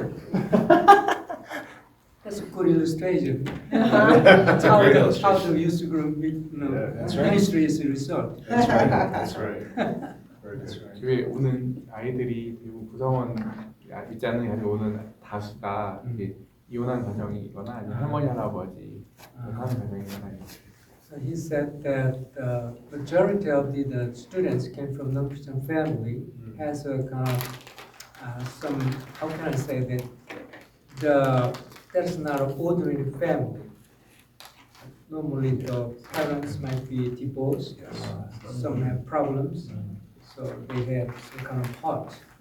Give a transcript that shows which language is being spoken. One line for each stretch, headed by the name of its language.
English: That's a good illustration. That's how the youth group ministry is a result. That's right. That's right. That's right.
Korean: 교회 오는 아이들이 대부분 구성원 믿지 않는 가정에 오는 다수가 이게 이혼한 가정이거나 아니면 할머니 할아버지 하는 가정이거나.
English: So he said that the majority of the students came from non-Christian family has a kind of some, how can I say that, that's not an ordinary family. Normally the parents might be divorced, some have problems, so they have some kind of heart.